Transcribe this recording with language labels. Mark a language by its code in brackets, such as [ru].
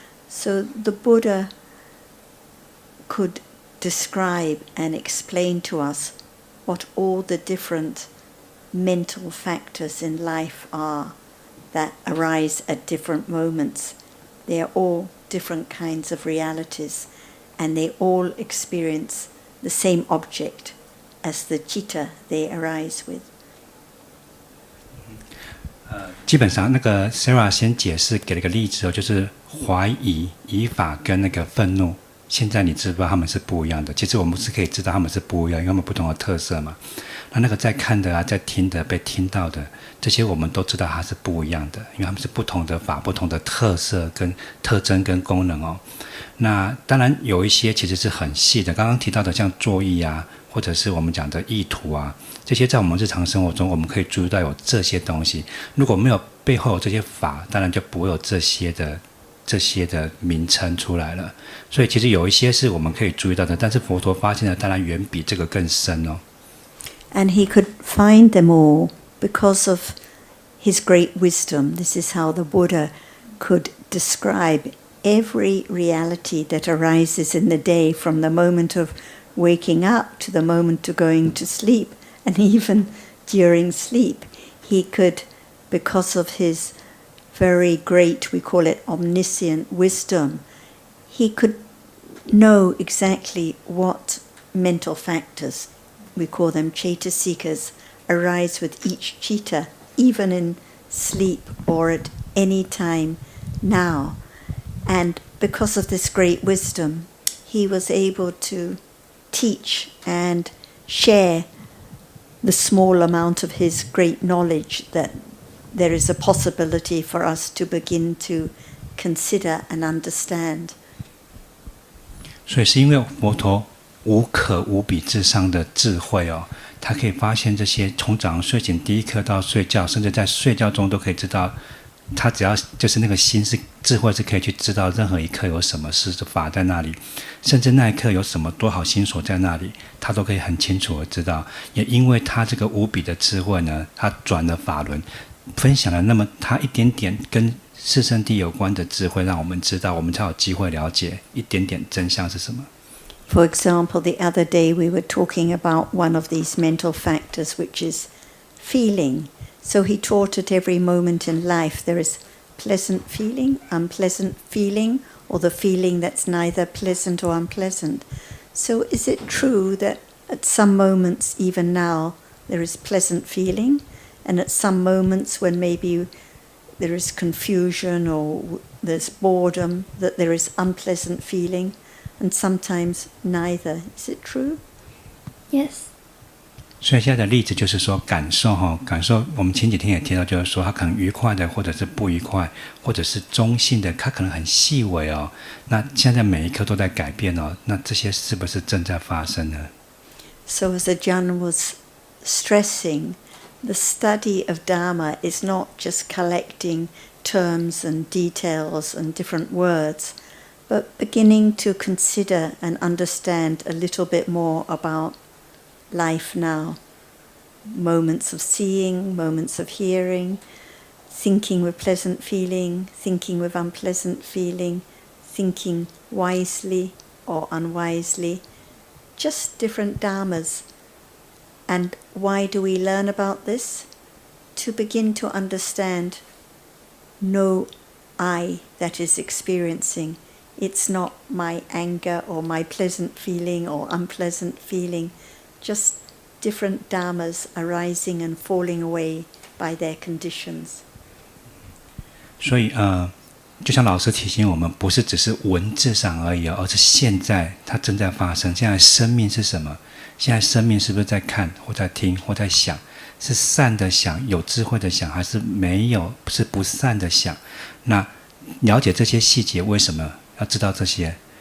[en] So the Buddha could describe and explain to us what all the different mental factors in life are that arise at different moments. They are all different kinds of realities, and they all experience the same object as the citta they arise with. [zh] 基本上那个 Sarah 先解释给了一个例子哦，就是怀疑、疑法跟那个愤怒。现在你知不知道他们是不一样的？其实我们是可以知道他们是不一样，因为他们不同的特色嘛。那个在看的啊，在听的、被听到的，这些我们都知道它是不一样的，因为他们是不同的法、不同的特色跟特征跟功能哦。那当然有一些其实是很细的，刚刚提到的像作意啊，或者是我们讲的意图啊，这些在我们日常生活中我们可以注意到有这些东西。如果没有背后有这些法，当然就不会有这些的名称出来了。所以其实有一些是我们可以注意到的，但是佛陀发现的当然远比这个更深哦。 [en] And he could find them all because of his great wisdom. This is how the Buddha could describe every reality that arises in the day, from the moment of waking up to the moment of going to sleep, and even during sleep. He could, because of his very great, we call it omniscient wisdom, he could know exactly what mental factors, we call them cetasikas, arise with each citta, even in sleep or at any time now. And because of this great wisdom, he was able to teach and share the small amount of his great knowledge that there is a possibility for us to begin to consider and understand. [zh] 所以是因为佛陀无可无比至上的智慧哦，他可以发现这些从早上睡醒第一刻到睡觉，甚至在睡觉中都可以知道，他只要就是那个心是智慧是可以去知道任何一刻有什么事法在那里，甚至那一刻有什么多好心所在那里，他都可以很清楚的知道。也因为他这个无比的智慧呢，他转了法轮，分享了那么他一点点跟四圣谛有关的智慧，让我们知道，我们才有机会了解一点点真相是什么。 [en] For example, the other day we were talking about one of these mental factors, which is feeling. So he taught at every moment in life there is pleasant feeling, unpleasant feeling, or the feeling that's neither pleasant or unpleasant. So is it true that at some moments, even now, there is pleasant feeling, and at some moments when maybe there is confusion or there's boredom, that there is unpleasant feeling, and sometimes neither? Is it true? Yes. [zh] 所以现在的例子就是说感受哈，感受我们前几天也提到，就是说它可能愉快的，或者是不愉快，或者是中性的，它可能很细微哦。那现在每一刻都在改变哦，那这些是不是正在发生呢？ [en] So as Ajahn was stressing, the study of Dhamma is not just collecting terms and details and different words, but beginning to consider and understand a little bit more about life now. Moments of seeing, moments of hearing, thinking with pleasant feeling, thinking with unpleasant feeling, thinking wisely or unwisely, just different dhammas. And why do we learn about this? To begin to understand no I that is experiencing. It's not my anger or my pleasant feeling or unpleasant feeling, just different dhammas arising and falling away by their conditions. [zh] 所以就像老师提醒我们，不是只是文字上而已，而是现在它正在发生。现在生命是什么？现在生命是不是在看或在听或在想？是善的想，有智慧的想，还是没有？是不善的想？那了解这些细节，为什么要知道这些？